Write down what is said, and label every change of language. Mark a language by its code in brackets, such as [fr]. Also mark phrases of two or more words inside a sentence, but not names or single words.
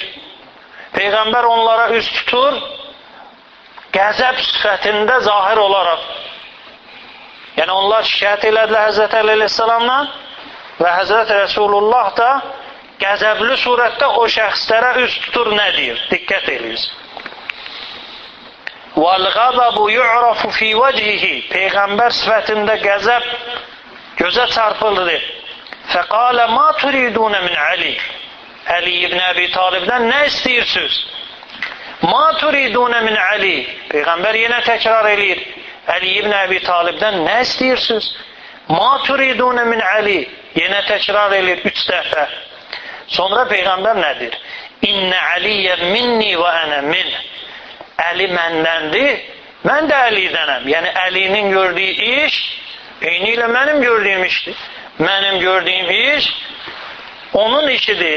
[az] Peyğəmbər onlara üz tutur, qəzəb sifətində zahir olaraq. Yəni onlar şikayət elədilər Həzrət Əli əleyhissalamla və Həzrət Rasulullah da qəzəbli surətdə o şəxslərə üz tutur, nə deyir? Diqqət eləyiz. [ar] وَالْغَضَبُ يُعْرَفُ فِي وَجْهِهِ. [az] Peyğəmbər sifətində qəzəb gözə çarpıldı. [ar] فَقَالَ مَا تُرِيدُونَ مِنْ عَلِي. [az] Əli ibn Əbi Talibdən nə istəyirsiniz? [ar] مَا تُرِيدُونَ مِنْ عَلِي. [az] Peyğəmbər yenə təkrar eləyir. Əli ibn Əbi Talibdən nə istəyirsiniz? [ar] مَا تُرِيدُونَ مِنْ عَلِي. [az] Yenə təkrar eləyir 3 dəfə. Sonra Peyğəmbər nədir? [ar] إن عليا مني وأنا من. [az] Əli məndəndir, mən də Əlidənəm. Yəni Əlinin gördüyü iş eyni ilə mənim gördüyüm işdir. Mənim gördüyüm iş onun işidir.